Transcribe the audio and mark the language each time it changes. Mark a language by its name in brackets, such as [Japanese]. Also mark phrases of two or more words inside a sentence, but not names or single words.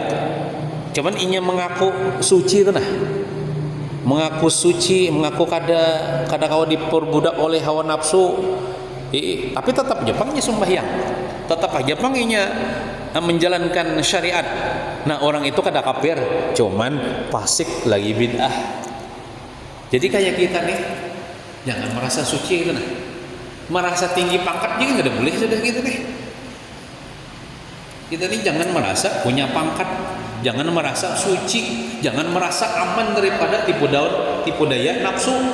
[Banjar] Cuman inya mengaku suci itu nah. Mengaku suci, mengaku kada kau diperbudak oleh hawa nafsu. Tapi tetap aja bang inya sembahyang. Tetap aja bang inya menjalankan syariat. Nah, orang itu kada kafir, [Indonesian] cuman fasik lagi bid'ah. Jadi kayak kita nih, jangan merasa suci itu nah. Merasa tinggi pangkat juga nggak boleh sudah gitu nih. Kita nih jangan merasa punya pangkat, jangan merasa suci, jangan merasa aman daripada tipu daya nafsu.